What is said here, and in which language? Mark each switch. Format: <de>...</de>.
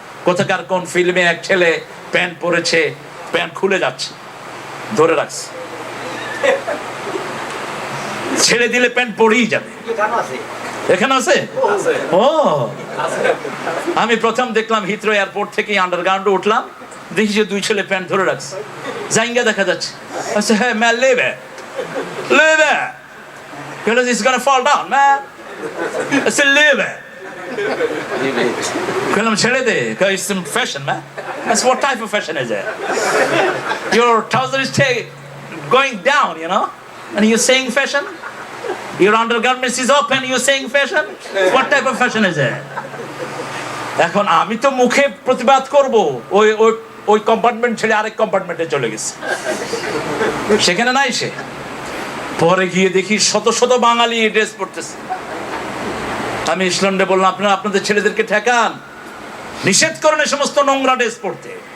<bn>কোথাকার কোন ফিল্মে এক ছেলে প্যান্ট পরেছে, প্যান্ট খুলে যাচ্ছে, ধরে রাখছে, ছেড়ে দিলে প্যান্ট পরেই যাবে। এখানে আছে? ও, আমি প্রথম দেখলাম হিথ্রো এয়ারপোর্ট থেকে আন্ডারগ্রাউন্ডে উঠলাম, দেখি যে দুই ছেলে প্যান্ট ধরে রাখছে, জাইঙ্গা দেখা যাচ্ছে। আচ্ছা হ্যাঁ</bn> <en>Man, লেবে লেবে, because it's gonna fall down man, it's a লেবে।</en> <bn>বললাম ছেড়ে দে,</bn> <en>it's some fashion man. That's what type of fashion is it? Your trouser is going down, you know, and you're saying fashion? Your undergarments is open, you're saying fashion? What type of fashion is it?</en> <bn>এখন আমি তো মুখে প্রতিবাদ করব, ওই ওই ওই compartment ছেড়ে আরেক কম্পার্টমেন্টে চলে গেছে, সেখানে নাই সে। পরে গিয়ে দেখি শত শত বাঙালি এই ড্রেস পরতেছে। আমি ইসলামে বললাম আপনারা আপনাদের ছেলেদেরকে ঠেকান, নিষেধ করেন এই সমস্ত নোংরা ড্রেস পরতে।</bn>